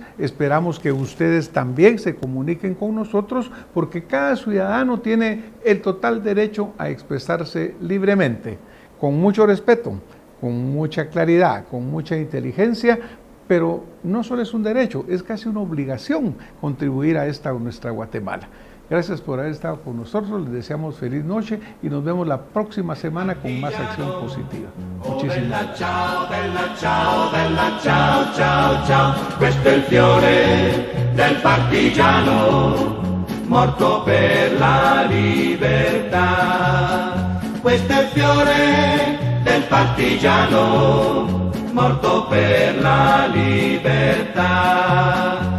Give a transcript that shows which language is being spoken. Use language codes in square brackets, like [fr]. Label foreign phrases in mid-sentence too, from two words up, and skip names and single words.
[es] Esperamos que ustedes también se comuniquen con nosotros, porque cada ciudadano tiene el total derecho a expresarse libremente, con mucho respeto, con mucha claridad, con mucha inteligencia, pero no solo es un derecho, es casi una obligación contribuir a esta nuestra Guatemala. Gracias por haber estado con nosotros, les deseamos feliz noche y nos vemos la próxima semana con más acción positiva. Muchísimas gracias. [it] Ciao, bella ciao, ciao, ciao. Questo è il fiore del partigiano, morto per la libertà. Questo è il fiore del partigiano, morto per la libertà.